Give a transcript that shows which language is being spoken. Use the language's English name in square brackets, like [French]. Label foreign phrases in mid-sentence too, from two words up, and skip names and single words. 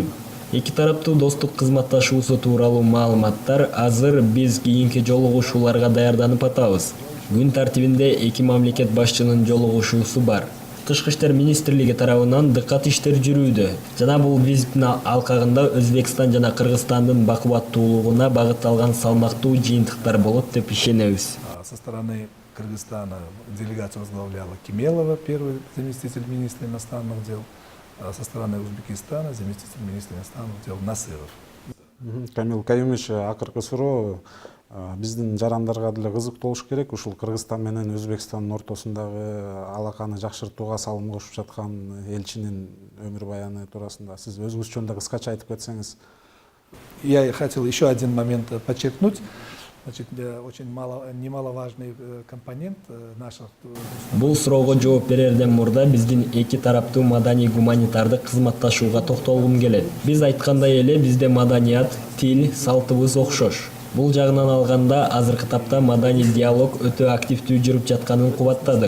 [Kyrgyz] Эки тараптуу достук кызматташуусу тууралуу маалыматтар азыр биз кийинки жолугушууларга даярданып атабыз. Күн тартибинде эки мамлекет башчынын жолугушуусу бар. Тышкы иштер министрлиги тарабынан дыккат иштер жүрүүдө жана бул визиттин алкагында Өзбекстан жана Кыргызстандын бакубаттуулугуна багытталган салмактуу жыйынтыктар болот деп ишенебиз. [Russian] Со стороны Кыргызстана делегацию возглавляла Кемелова, первый заместитель министра иностранных дел, а со стороны Узбекистана заместитель министра иностранных дел Насыров. [Kyrgyz] Камил Каюмович, акыркы суроо биздин жарандарга деле кызык болуш керек. Ушул Кыргызстан менен Өзбекстандын ортосундагы алаканы жакшыртууга салым кошуп жаткан элчинин өмүр баяны туурасында сиз өзүңүз жөнүндө кыскача айтып кетсеңиз. [Russian] Я хотел еще один момент подчеркнуть. Значит, очень немаловажный компонент наших... [Kyrgyz] Бул суроого жооп берерден мурда биздин эки тараптуу маданий гуманитардык кызматташууга токтолгум келет. Биз айткандай эле бизде маданият, тил, салтыбыз окшош. Бул жагынан алганда азыркы тапта маданий диалог өтө активдүү жүрүп жатканын кубаттадык.